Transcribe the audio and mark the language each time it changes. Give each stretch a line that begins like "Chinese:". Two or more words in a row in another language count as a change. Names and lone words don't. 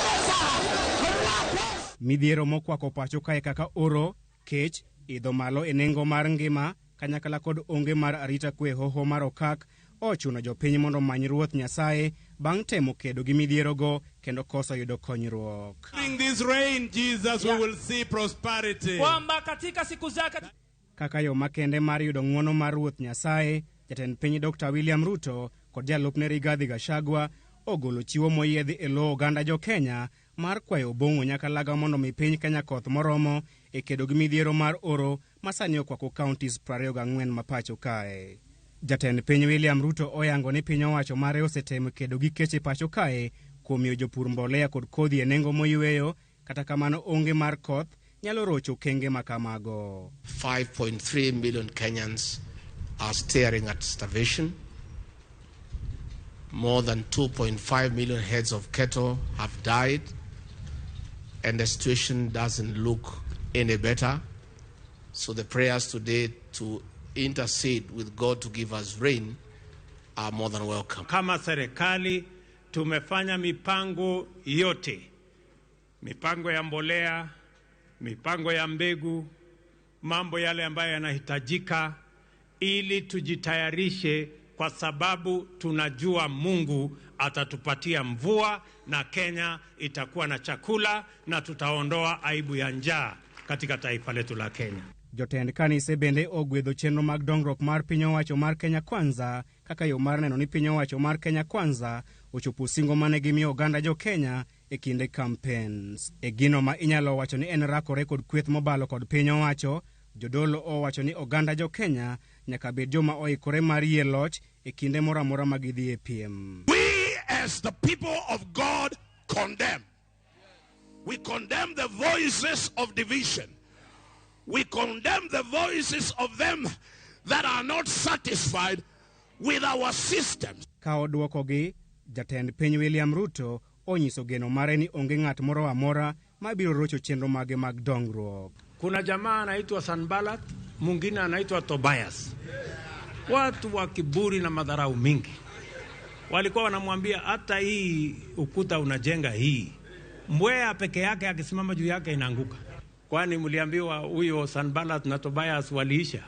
Luo (Kenya and Tanzania): Midhiero mokwako pacho kae kaka oro, kech, idho malo e nengo mar ngima, kanyakla kod onge mar arita kwe hoho mar okak, ochuno jopiny mondo many ruoth Nyasaye bang' temo kedo gi midhiero go kendo koso yudo konyruok.
English: During this reign, Jesus, we will see prosperity.
Swahili: Kwamba katika siku zake
Luo (Kenya and Tanzania): kaka yo makende mar yudo ng'wono mar ruoth Nyasaye, jatend piny Dr. William Ruto kod jalupne Rigathi Gachagua ogolo chiwo moyiedhi e lo oganda jo Kenya mar kwayo bong'o nyakalaga mondo mi piny Kenya koth moromo e kedo gi midhiero mar oro masani okwako counties 24 mapacho kae. Jatend piny William Ruto oyango ni piny owacho mare osetemo kedo gi keche pacho kae kuom miyo jopur mbolea kod kodhi e nengo moyweyo, kata kamano onge mar koth nyalo rocho kenge makamago.
English: 5.3 million Kenyans are staring at starvation. More than 2.5 million heads of cattle have died, and the situation doesn't look any better. So the prayers today to intercede with God to give us rain are more than welcome.
Swahili: Kama serikali tumefanya mipango yote, mipango ya mbolea, mipango ya mbegu, mambo yale ambayo yanahitajika ili tujitayarishe, kwa sababu tunajua Mungu atatupatia mvua na Kenya itakuwa na chakula na tutaondoa aibu ya njaa katika taifa letu la Kenya.
Luo (Kenya and Tanzania): Jotend kanise bende ogwedho chenro mag dongruok mar piny owacho mar Kenya Kwanza kaka yo mar neno ni piny owacho mar Kenya Kwanza ochopo singo mane gimiyo oganda jo Kenya e kinde campaigns. E gino ma inyalo wacho ni en rakore kod kweth mobalo kod piny owacho, jodolo owacho ni oganda jo Kenya nyaka bed joma oikore mar yie loch e kinde moramora ma gidhi e piem.
English: We as the people of God condemn. We condemn the voices of division. We condemn the voices of them that are not satisfied with our systems.
Luo (Kenya and Tanzania): Ka odwokogi, jatend piny William Ruto onyiso geno mare ni onge ng'at moro amora mabiro rocho chenro mage mag dongruok.
Swahili: Kuna jamaa anaitwa Sanbalat, mwingine anaitwa Tobias. Watu wa kiburi na madharau mingi. Walikuwa wanamwambia hata hii ukuta unajenga hii, mbweha peke yake akisimama juu yake inaanguka. Kwani mliambiwa huyo Sanbalat na Tobias waliisha?